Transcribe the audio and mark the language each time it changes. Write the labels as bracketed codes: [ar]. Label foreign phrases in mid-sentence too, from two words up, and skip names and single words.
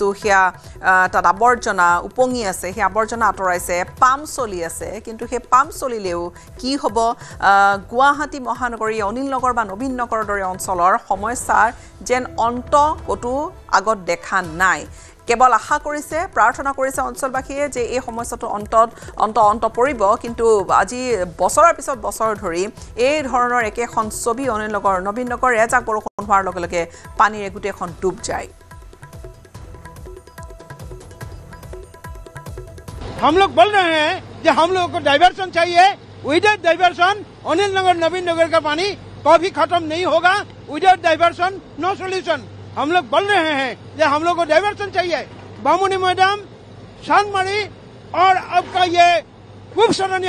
[as] হিয়া তাত আৱৰ্জনা উপঙি আছে হে আৱৰ্জনা আঁতৰাইছে পাম চলি আছে কিন্তু হে পাম চলিলেও কি হ'ব গুৱাহাটী মহানগৰী অনিলনগৰ বা নবীননগৰৰ দৰে অঞ্চলৰ সমস্যাৰ যেন অন্ত কতো আগত দেখা নাই কেৱল আশা কৰিছে প্ৰাৰ্থনা কৰিছে অঞ্চলবাসীয়ে যে এই সমস্যাটো অন্ত পৰিব কিন্তু আজি বছৰৰ পিছত বছৰ ধৰি এই ধৰণৰ একেখন ছবি অনিলনগৰ নবীননগৰ এজাক বৰষুণ হোৱাৰ লগে লগে পানীৰে গোটেইখন ডুব যায় [hi] हम लोग बोल रहे हैं कि हम लोगों को डाइवर्सन चाहिए [en] without diversion [hi] अनिलनगर नवीननगर का पानी कभी खत्म नहीं होगा [en] without diversion no solution [hi] हम लोग बोल रहे हैं कि हम लोग को डाइवर्सन चाहिए बामुनी मैदान शानमारी और आपका ये खूब सरनिया